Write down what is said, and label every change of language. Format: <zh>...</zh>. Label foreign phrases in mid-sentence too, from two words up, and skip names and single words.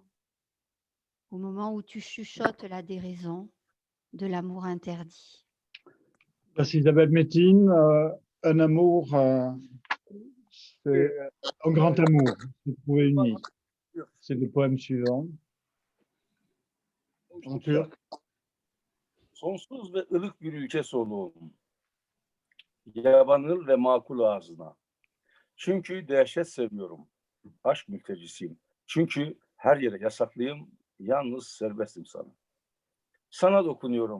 <fr>Au moment où tu chuchotes la déraison de l'amour interdit. Merci Isabelle Métine. Un amour, c'est un grand amour, se trouver uni. C'est le poème suivant. En turc.</fr> <tr>Sonsuz ve ılık bir ülke soluğum. Yabanıl ve makul ağzına. Çünkü dehşet seviyorum. Aşk mültecisiyim. Çünkü her yere yasaklıyım. Yalnız serbestim sana. Sana dokunuyorum.</tr>